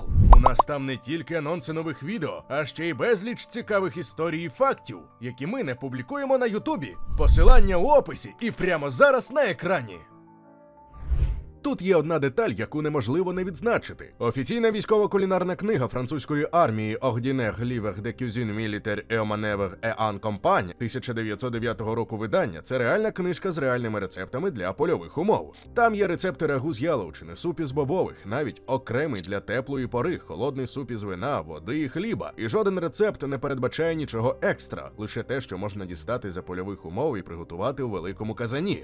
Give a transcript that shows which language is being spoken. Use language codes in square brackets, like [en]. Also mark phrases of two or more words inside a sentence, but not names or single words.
[uk] У нас там не тільки анонси нових відео, а ще й безліч цікавих історій і фактів, які ми не публікуємо на Ютубі. Посилання у описі і прямо зараз на екрані. Тут є одна деталь, яку неможливо не відзначити. Офіційна військово-кулінарна книга французької армії «Ordinaire livre de cuisine militaire et manœuvre et en campagne» 1909 року видання – це реальна книжка з реальними рецептами для польових умов. Там є рецепти рагу з яловичини, суп із бобових, навіть окремий для теплої пори, холодний суп із вина, води і хліба. І жоден рецепт не передбачає нічого екстра, лише те, що можна дістати за польових умов і приготувати у великому казані.